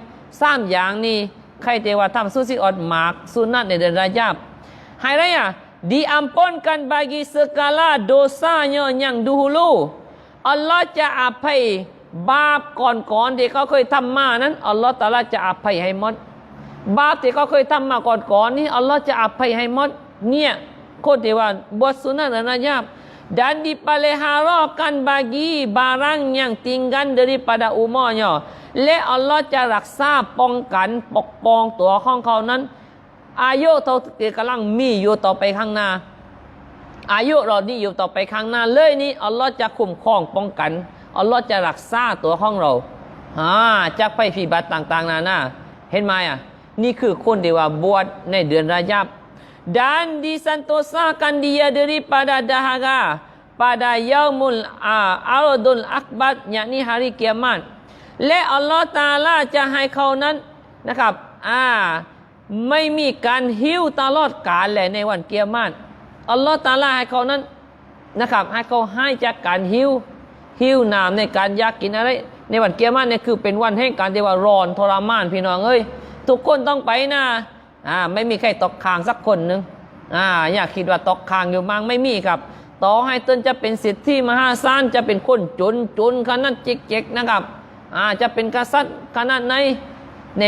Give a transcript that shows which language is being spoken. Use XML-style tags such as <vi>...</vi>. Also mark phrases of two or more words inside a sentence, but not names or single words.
<th>3 อย่างนี้ใครที่ว่าทำสุสิอดหมากสุนัตในเดือนรายาบให้อะไร</th> <ms>diampunkan bagi segala dosanya yang dahulu</ms> <th>อัลลอฮฺจะอภัยบาปก่อนๆที่เขาเคยทำมานั้นอัลลอฮฺ ตะอาลาจะอภัยให้หมดบาปที่เขาเคยทำมาก่อนนี้อัลลอฮ์จะอภัยให้หมดเนี่ยคนที่ว่าบทสุนัตรายาบ dan</th> <ms>dipeliharakan bagi barang yang tinggal daripada umurnya</ms> <th>และอัลลอฮ์จะรักษาป้องกันปกป้องตัวของ เขานั้นอายุเท่าที่กำลังมีอยู่ต่อไปข้างหน้าอายุเรานี่อยู่ต่อไปข้างหน้าเลยนี่อัลลอฮ์จะคุ้มครองป้องกันอัลลอฮ์จะรักษาตัวของเราจากภัยพิบัติต่างๆนาเห็นไหมนี่คือคนที่ว่าบวชในเดือนรายาบ</th> <ms>dan disantosakan dia daripada dahaga pada yaumul ardul akbar yakni hari kiamat</ms> <th>และอัลลอฮฺตะอาลาจะให้เขานั้นนะครับไม่มีการหิวตลอดกาลเลยในวันกิยามะฮ์ อัลลอฮฺตะอาลาให้เขานั้นนะครับให้เขาให้จากการหิวน้ำในการอยากกินอะไรในวันกิยามะฮ์เนี่ยคือเป็นวันแห่งการที่ว่าร้อนทรมานพี่น้องเอ้ยทุกคนต้องไปนะไม่มีใครตกค้างสักคนหนึ่งอยากคิดว่าตกค้างอยู่มั้งไม่มีครับต่อให้ตนจะเป็นสิทธิมหาศาลจะเป็นคนจนขนาดจิกนะครับจะเป็นกษัตริย์ขนาดไหนใน</th>